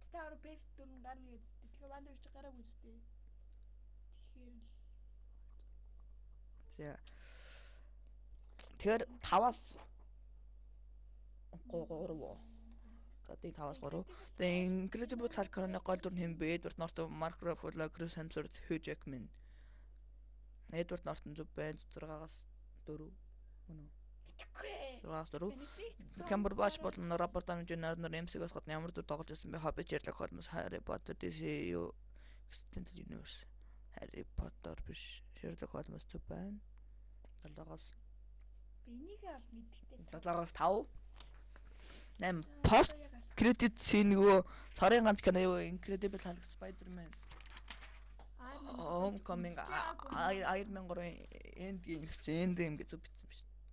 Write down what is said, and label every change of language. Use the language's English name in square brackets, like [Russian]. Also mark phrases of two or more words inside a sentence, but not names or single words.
[Mongolian] Та өөр бэс дөрөв гарна гэдэг. Тэгэхээр Ванда биш гараагүй зүтэй. Тэгэхээр л За. Тэр 5-аас 3. Одоо 5-аас 3. Тэгээ Incredible Hulk гол дүр нь хэн бэ? Edward Norton, Mark Ruffalo, Chris Hemsworth, Hugh Jackman. Edward Norton зөв байна. 6-аас 4. Мөн үү? Тэгэхгүй. 6-аас 4. Cumberbatch болон Robert Downey Jr. нар MC-гээс гадна ямар дүр тоглож байсан бэ? Hobbit, Sherlock Holmes, Harry Potter, DCU Extended Universe. Harry Potter биш. Sherlock Holmes зүг байна. 7-оос Энийг бол мэддэгтэй. 7-оос 5. 8 пост [English] credit scene [Mongolian] нөгөө цорын ганц кино юу Incredible Hulk Spider-Man Homecoming Iron Man 3 Endgame гэж Endgame гэж зүг бичсэн биш.